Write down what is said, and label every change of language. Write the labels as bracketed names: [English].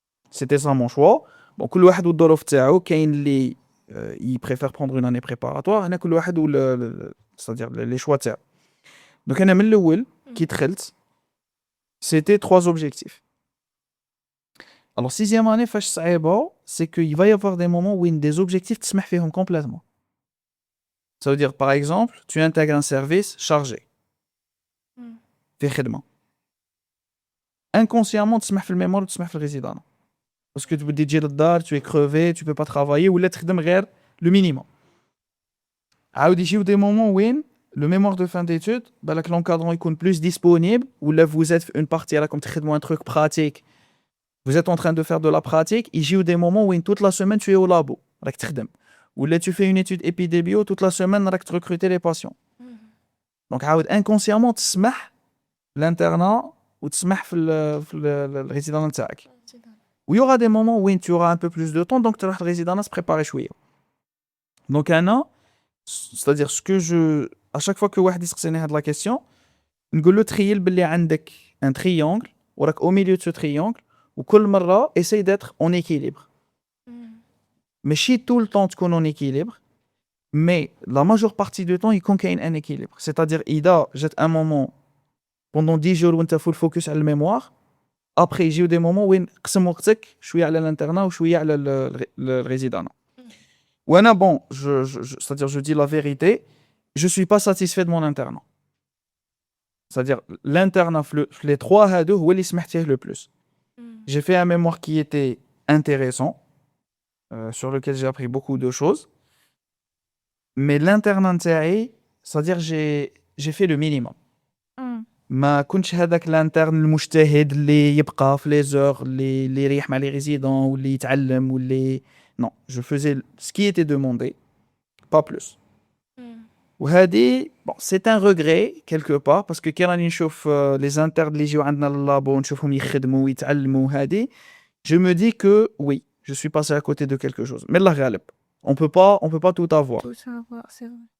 [French] C'était ça mon choix. Bon, [Arabic] كل واحد والظروف تاعو, كاين اللي [French] il préfère prendre une année préparatoire, [Arabic] هنا كل واحد [French] c'est-à-dire les choix [Arabic] تاعو. [French] Donc [Arabic] أنا من الأول كي دخلت, [French] c'était 3 objectifs. Alors, 6e année, c'est qu'il va y avoir des moments où des objectifs te [Arabic] سمح [French] complètement. Ça veut dire, par exemple, tu intègres un service chargé. [Arabic] في خدمة. [French] Inconsciemment, tu [Arabic] سمح في الميموار و تسمح في الريزيدان. [French] Parce que tu peux [Arabic] تجي للدار, [French] tu es crevé, tu peux pas travailler, ou là [Arabic] تخدم غير [French] le minimum. [Arabic] عاود يجيو [French] des moments où le mémoire de fin d'études, bah, là, que l'encadrant est plus disponible, ou là vous êtes une partie, là, comme un truc pratique, vous êtes en train de faire de la pratique, il y a des moments où toute la semaine tu es au labo, [Arabic] راك تخدم. [French] Ou là tu fais une étude épidémio, toute la semaine [Arabic] راك [French] recruter les patients. Donc [Arabic] عاود [French] inconsciemment [Arabic] تسمح [French] l'internat ou [Arabic] تسمح في [French] le résident [Arabic] نتاعك. [French] Où il y aura des moments où tu auras un peu plus de temps, donc tu vas le résident se préparer [Arabic] شوية. [French] Donc un an, c'est-à-dire ce que à chaque fois que [Arabic] واحد يسقسيني هاد [French] la question, [Arabic] نقول له تخيل باللي عندك [French] un triangle [Arabic] وراك [French] au milieu de ce triangle [Arabic] وكل مرة [French] essaye d'être en équilibre. [Arabic] ماشي [French] tout le temps [Arabic] تكون [French] en équilibre, mais la majeure partie du temps [Arabic] يكون كاين [French] un équilibre. C'est-à-dire [Arabic] إذا جات [French] un moment pendant 10 jours [Arabic] وانت full focus على الميموار, [French] après [Arabic] يجيو [French] des moments [Arabic] وين قسم وقتك شوية على الانترنا وشوية على الريزيدانا. وانا [French] bon, c'est-à-dire je dis la vérité, je suis pas satisfait de mon internat. C'est-à-dire l'internat les trois [Arabic] هادو هو اللي سمحت فيه [French] le plus. J'ai fait un mémoire qui était intéressant, sur lequel j'ai appris beaucoup de choses. Mais l'internat [Arabic] نتاعي, [French] c'est-à-dire j'ai fait le minimum. [Arabic] ما كنتش هذاك الانترن المجتهد اللي يبقى في [French] les heures [Arabic] اللي يريح مع [French] les résidents [Arabic] واللي يتعلم واللي [French] non, je faisais ce qui était demandé, pas plus. [Arabic] وهذه [French] bon, c'est un regret quelque part parce que [Arabic] كي راني نشوف [French] les internes [Arabic] اللي يجيو عندنا لللابو نشوفهم يخدموا ويتعلموا هذه, [French] je me dis que oui, je suis passé à côté de quelque chose. Mais [Arabic] الله غالب, [French] on peut pas tout avoir. Tout savoir, c'est vrai.